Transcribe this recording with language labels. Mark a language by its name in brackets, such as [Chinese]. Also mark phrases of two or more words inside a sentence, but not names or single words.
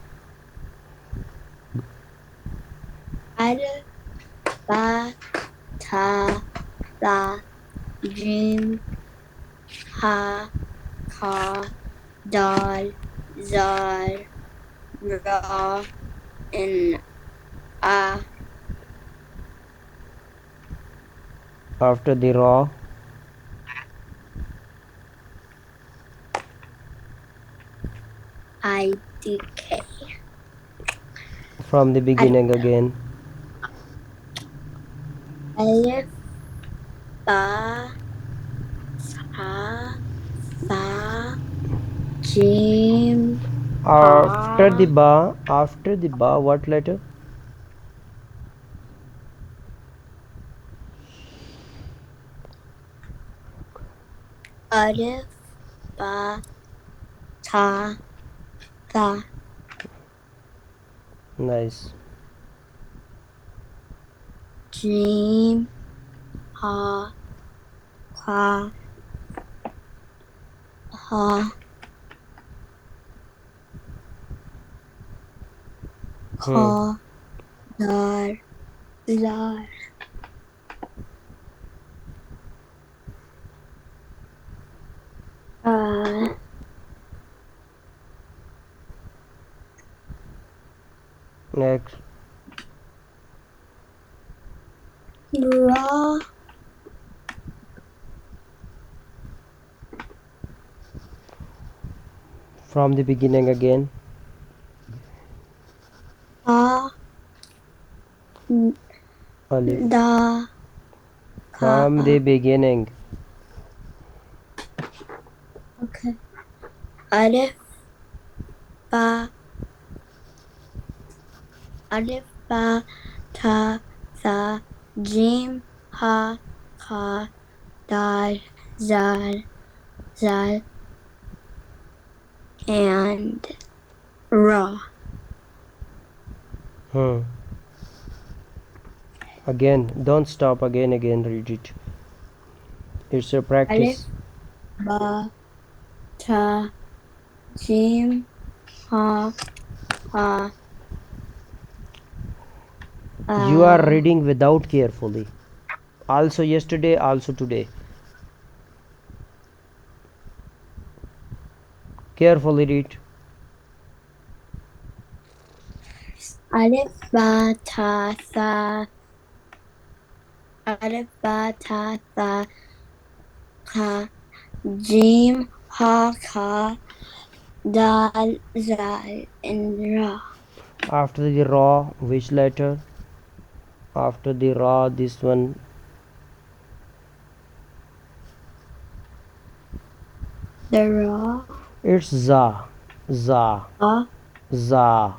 [English] Alif, [Arabic] باء، تاء، ثاء، جيم، حاء، خاء، دال، ذال، راء, [English] and a. After the raw, I-D-K. from the beginning again. Alif, [Arabic] باء، تاء، ثاء، جيم, [English] After the ha. ba, what letter? Alif, [Arabic] باء، تاء، ثاء. [English] Nice. [Arabic] جيم، حاء، خاء، حاء، خاء, دال، ذال. [English] Next. Ra, From the beginning again. ha, Alif. [Arabic] دال، خاء. [English] From the beginning. Okay. Alif, [Arabic] باء، تاء، ثاء، جيم، حاء، خاء, دال، ذال, and ra. [English] Again, don't stop. Again, read it. It's a practice. Alif, [Arabic] باء، تاء، جيم، حاء، خاء. [English] You are reading without carefully. Also yesterday, also today. Carefully read. Alif, [Arabic] باء، تاء، ثاء. ألف، باء، تاء، ثاء، خاء. جيم، حاء، خاء, دال، ذال, and ra. [English] After the raw, which letter? After the raw, this one. The ra. It's za. Za. Za.